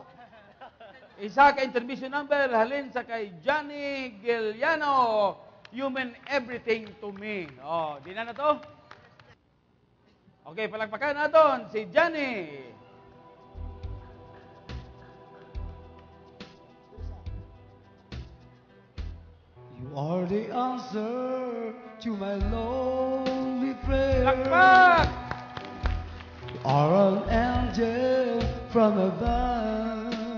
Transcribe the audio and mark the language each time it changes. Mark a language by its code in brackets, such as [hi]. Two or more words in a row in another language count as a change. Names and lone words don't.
[hil] Isa ka intermission number, halin sa kay Johnny Giliano, You Mean Everything to Me. Di na to? [tl] Okay, palagpakan natin si Johnny. [en] You are the answer to my lonely prayer. [tl] Palakpak! [en] You are an angel from above.